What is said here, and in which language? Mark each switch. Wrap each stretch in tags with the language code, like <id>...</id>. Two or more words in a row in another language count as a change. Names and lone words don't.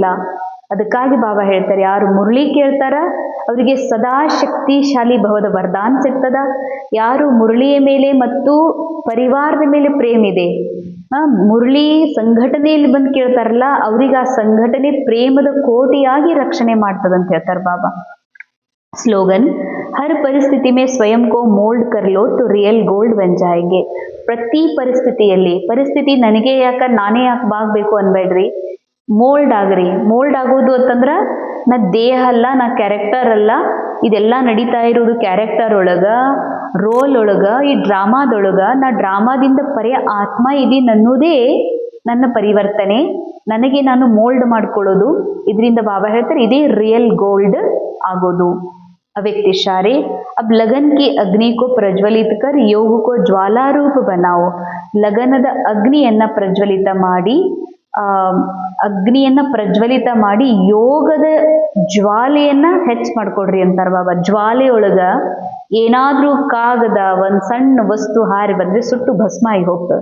<kn>ಅದಕ್ಕಾಗಿ ಬಾಬಾ ಹೇಳ್ತಾರೆ, ಯಾರು ಮುರಳಿ ಕೇಳ್ತಾರ ಅವರಿಗೆ ಸದಾ ಶಕ್ತಿಶಾಲಿ ಭವದ ವರದಾನ ಸಿಗ್ತದ. ಯಾರು ಮುರಳಿಯ ಮೇಲೆ ಮತ್ತು ಪರಿವಾರದ ಮೇಲೆ ಪ್ರೇಮ್ ಇದೆ, ಮುರಳಿ ಸಂಘಟನೆಯಲ್ಲಿ ಬಂದು ಕೇಳ್ತಾರಲ್ಲ, ಅವ್ರಿಗೆ ಆ ಸಂಘಟನೆ ಪ್ರೇಮದ ಕೋಟೆಯಾಗಿ ರಕ್ಷಣೆ ಮಾಡ್ತದಂತ ಹೇಳ್ತಾರೆ ಬಾಬಾ.</kn> <hi>स्लोगन, हर परिस्थिति में स्वयं को मोल्ड कर लो तो</hi> <en>real gold</en> <hi>बन जाएंगे.</hi> <kn>ಪ್ರತಿ ಪರಿಸ್ಥಿತಿಯಲ್ಲಿ, ಪರಿಸ್ಥಿತಿ ನನಗೆ ಯಾಕ ನಾನೇ ಯಾಕೆ ಬಾಗಬೇಕು ಅನ್ಬೇಡ್ರಿ, ಮೋಲ್ಡ್ ಆಗ್ರಿ. ಮೋಲ್ಡ್ ಆಗೋದು ಅಂತಂದ್ರ ನಾ ದೇಹ ಅಲ್ಲ, ನಾ ಕ್ಯಾರೆಕ್ಟರ್ ಅಲ್ಲ, ಇದೆಲ್ಲ ನಡೀತಾ ಇರೋದು ಕ್ಯಾರೆಕ್ಟರ್ ಒಳಗ, ರೋಲ್ ಒಳಗ, ಈ ಡ್ರಾಮಾದೊಳಗ ನಾ ಡ್ರಾಮಾದಿಂದ ಪರ್ಯ ಆತ್ಮ ಇದೀನಿ ಅನ್ನೋದೇ ನನ್ನ ಪರಿವರ್ತನೆ, ನನಗೆ ನಾನು ಮೋಲ್ಡ್ ಮಾಡ್ಕೊಳ್ಳೋದು. ಇದರಿಂದ ಬಾಬಾ ಹೇಳ್ತಾರೆ ಇದೇ</kn> <en>real gold</en> <kn>ಆಗೋದು.</kn> <hi>अव्यक्त इशारे, अब लगन की अग्नि को प्रज्वलित कर योग को ज्वाला रूप बनाओ.</hi> <kn>ಲಗನದ ಅಗ್ನಿಯನ್ನ ಪ್ರಜ್ವಲಿತ ಮಾಡಿ, ಅಗ್ನಿಯನ್ನ ಪ್ರಜ್ವಲಿತ ಮಾಡಿ ಯೋಗದ ಜ್ವಾಲೆಯನ್ನ ಹೆಚ್ಚು ಮಾಡ್ಕೊಡ್ರಿ ಅಂತಾರ ಬಾಬಾ. ಜ್ವಾಲೆಯೊಳಗ ಏನಾದ್ರೂ ಕಾಗದ, ಒಂದ್ ಸಣ್ಣ ವಸ್ತು ಹಾರಿ ಬಂದ್ರೆ ಸುಟ್ಟು ಭಸ್ಮ ಆಗಿ ಹೋಗ್ತದೆ.</kn>